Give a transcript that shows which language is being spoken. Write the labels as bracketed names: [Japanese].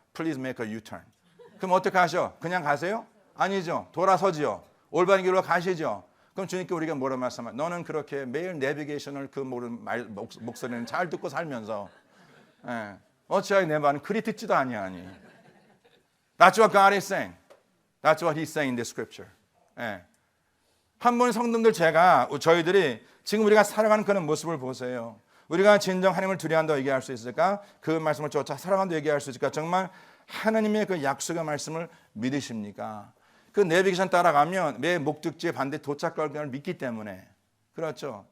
[English] Please make a U-turn. [Korean] 그럼 어떻게 하셔? 그냥 가세요? 아니죠. 돌아서지요. 올바른 길로 가시죠. 그럼 주님께 우리가 뭐라 말씀하냐? 너는 그렇게 매일 내비게이션을 그 목소리는 잘 듣고 살면서 어찌하여 내 말은 그리 듣지도 아니하니. [English] That's what God is saying. That's what He's saying in the Scripture. [Korean] 한 번 성도님들 저희들이 지금 우리가 살아가는 그런 모습을 보세요. 우리가 진정 하나님을 두려워한다고 얘기할 수 있을까? 그 말씀을 쫓아 살아간다고 얘기할 수 있을까? 정말 하나님의 그 약속의 말씀을 믿으십니까? 그 내비게이션 따라가면 매 목적지에 도착할 것을 믿기 때문에, 그렇죠?